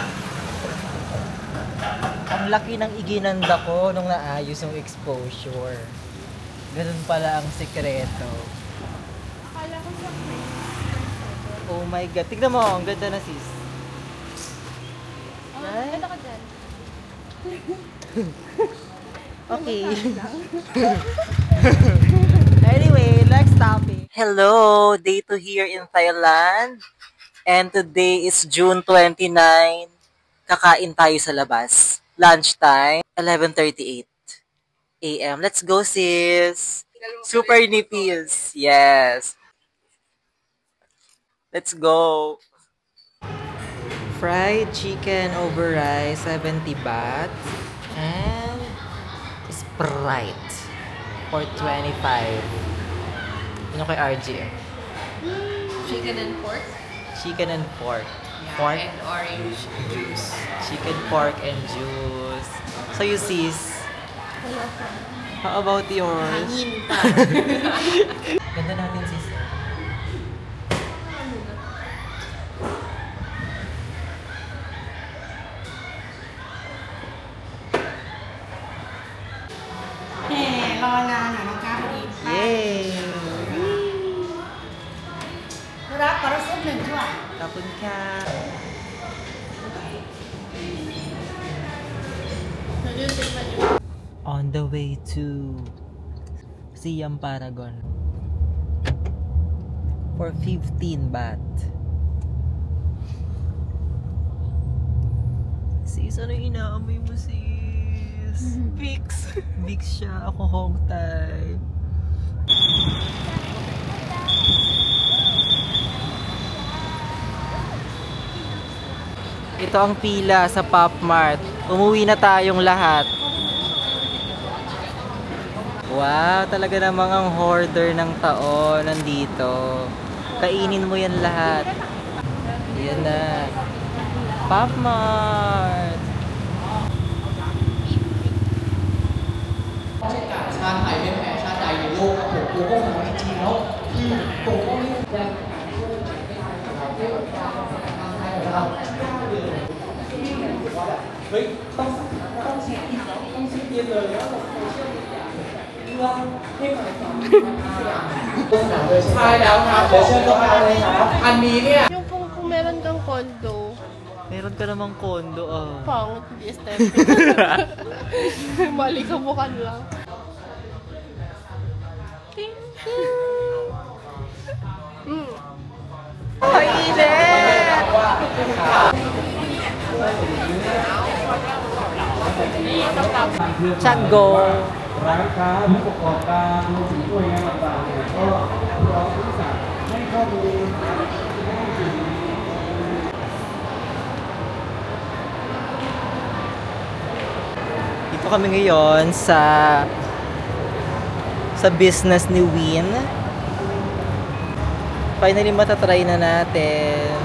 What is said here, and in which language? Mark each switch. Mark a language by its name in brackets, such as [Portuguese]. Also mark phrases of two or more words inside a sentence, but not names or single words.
[Filipino] Ang laki ng iginanda ko nung naayos yung exposure. Ganun pala ang sekreto. Akala ko sa [English] Oh my God. [Filipino] Tignan mo, ang ganda na sis. ganda ka dyan. [English] Okay. Anyway, next topic. Hello, day 2 here in Thailand. And today is June 29. [Filipino] Kakain tayo sa labas. [English] Lunchtime, 11:38 a.m. Let's go, sis. Super nipis. Yes. Let's go. Fried chicken over rice, 70 baht. And Sprite for 25. [Filipino] Ano kay RJ? [English] Chicken and pork? Chicken and pork. Yeah, Pork? and orange juice. Chicken, pork, and juice. So you sis, how about yours? [Filipino] Hangin pa. Ganda natin sis. Yay! Kapun ka. [English] On the way to Siam Paragon. For 15 baht. [Filipino] Sis, ano yung inaamoy mo, sis? Vicks. Vicks siya. Ako Hongtay. Ito ang pila sa Pop Mart. Umuwi na tayong lahat. Wow, talaga namang ang hoarder ng taon nandito. Kainin mo yan lahat. Yan na. Pop Mart. [Thai] ชาติไทยไม่แพ้ชาติใดในโลกครับผมตัวก็ของจริงๆแล้วตัวก็ไม่เฮ้ยต้องเช็คอินแล้วต้องเช็คอินเลยแล้ว [English] social media [Thai] เรื่องให้หมายความใช่แล้วครับเดี๋ยวเชิญตัวมาเลยครับอันนี้เนี่ย [Filipino] Yung kung meron kang condo, Meron ka namang kondo, ah. pangit, di aesthetic. Malikabukan lang. Chago. [Thai] ร้านค้าผู้ประกอบการรวมถึงหน่วยงานต่างๆเนี่ยก็รอผู้สั่งให้ข้อมูล [Filipino] Dito kami ngayon sa business ni Win. Finally matatry na natin.